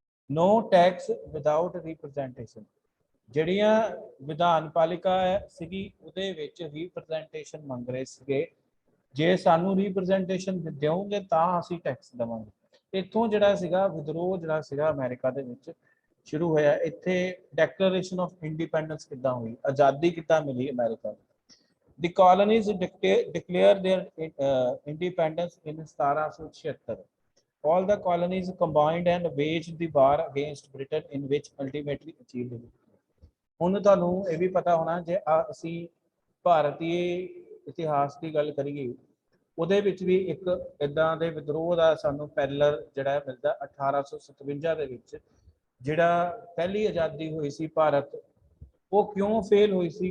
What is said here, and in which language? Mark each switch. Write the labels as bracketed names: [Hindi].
[English] No tax without representation. [Punjabi] ਜਿਹੜੀਆਂ ਵਿਧਾਨ ਪਾਲਿਕਾ ਸੀਗੀ ਉਹਦੇ ਵਿੱਚ ਰਿਪਰੈਜ਼ੈਂਟੇਸ਼ਨ ਮੰਗ ਰਹੇ ਸੀਗੇ, ਜੇ ਸਾਨੂੰ ਰਿਪਰੈਜ਼ੈਂਟੇਸ਼ਨ ਦਿਓਗੇ ਤਾਂ ਅਸੀਂ ਟੈਕਸ ਦੇਵਾਂਗੇ। ਇੱਥੋਂ ਜਿਹੜਾ ਸੀਗਾ ਵਿਦਰੋਹ ਜਿਹੜਾ ਸੀਗਾ ਅਮਰੀਕਾ ਦੇ ਵਿੱਚ ਸ਼ੁਰੂ ਹੋਇਆ। ਇੱਥੇ ਡੈਕਲੇਰੇਸ਼ਨ ਆਫ ਇੰਡੀਪੈਂਡੈਂਸ ਕਿੱਦਾਂ ਹੋਈ, ਆਜ਼ਾਦੀ ਕਿੱਦਾਂ ਮਿਲੀ ਅਮਰੀਕਾ ਨੂੰ। [English] The colonies declared their independence in 1776. All the colonies combined and waged the war against Britain, in which ultimately achieved victory. [Punjabi] ਹੁਣ ਤੁਹਾਨੂੰ ਇਹ ਵੀ ਪਤਾ ਹੋਣਾ ਜੇ ਅਸੀਂ ਭਾਰਤੀ ਇਤਿਹਾਸ ਦੀ ਗੱਲ ਕਰੀਏ ਉਹਦੇ ਵਿੱਚ ਵੀ ਇੱਕ ਇਦਾਂ ਦੇ ਵਿਦਰੋਹ ਦਾ ਸਾਨੂੰ ਪੈਰਲਰ ਜਿਹੜਾ ਮਿਲਦਾ 1857 ਦੇ ਵਿੱਚ, ਜਿਹੜਾ ਪਹਿਲੀ ਆਜ਼ਾਦੀ ਹੋਈ ਸੀ ਭਾਰਤ, ਉਹ ਕਿਉਂ ਫੇਲ ਹੋਈ ਸੀ?